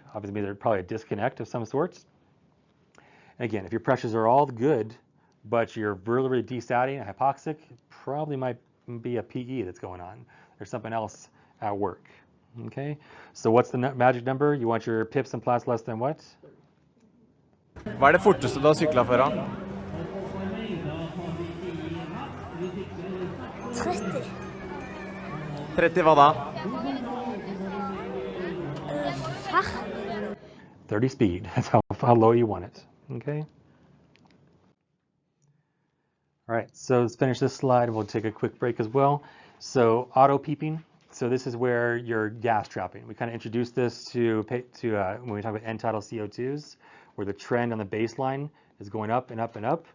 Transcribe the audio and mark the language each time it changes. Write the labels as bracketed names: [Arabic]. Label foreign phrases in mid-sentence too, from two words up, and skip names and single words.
[English] Obviously, there's probably a disconnect of some sort. Again, if your pressures are all good, but you're really, really desaturating and hypoxic, probably might be a PE that's going on. There's something else at work. Okay, so what's the magic number? You want your pips and plas less than what? [Norwegian] Hva det forteste du har syklet før, da? 30. 30 hva da? [English] 30 speed, that's how low you want it, okay? All right, so let's finish this slide. We'll take a quick break as well. So auto peeping. So this is where you're gas trapping. We kind of introduced this to when we talk about end tidal CO2s, where the trend on the baseline is going up and up and up.